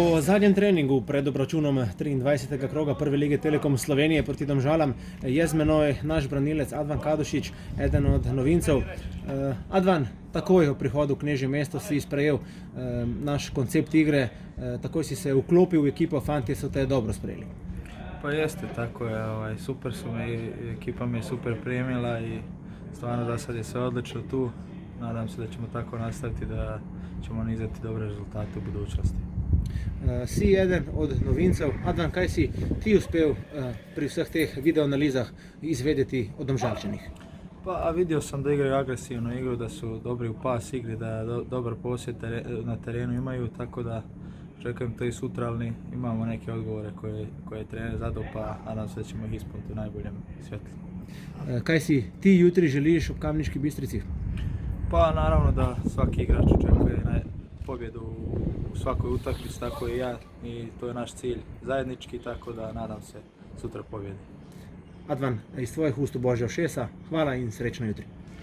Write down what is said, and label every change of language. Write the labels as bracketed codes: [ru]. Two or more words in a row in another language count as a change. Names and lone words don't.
[sl] zadnjem treningu pred obračunom 23. kroga Prve lige Telekom Slovenije proti Domžalam je z menoj naš branilec Advan Kadušić, eden od novincev. Advan, takoj ob prihodu v Knežje mesto si sprejel naš koncept igre, takoj si se uklopil v ekipo, fantje so te dobro sprejeli. [hr] Pa jeste, tako je, super su me, ekipa me je super primila i stvarno za sad je sve odlično tu. Nadam se da ćemo tako nastaviti, da ćemo nizati dobre rezultate u budućnosti. [sl] Si eden od novincev. Advan, kaj si ti uspel pri vseh teh videoanalizah izvedeti o Domžalčanih? [hr] Pa vidio sam da igraju agresivnu igru, da su dobri u pas igri, da dobar posjed na terenu imaju, tako da čekam to i sutra, ali imamo neke odgovore koje je trener zadao, pa nadam se da ćemo ih ispuniti u najboljem svjetlu. [sl] Kaj si ti jutri želiš ob Kamniški Bistrici? [hr] Pa naravno da svaki igrač očekuje pobjedu u svakoj utakmici, tako i ja, i to je naš cilj zajednički, tako da nadam se sutra pobjedi. [sl] Advan, iz tvojih ust v Božja ušesa, hvala in srečno jutri.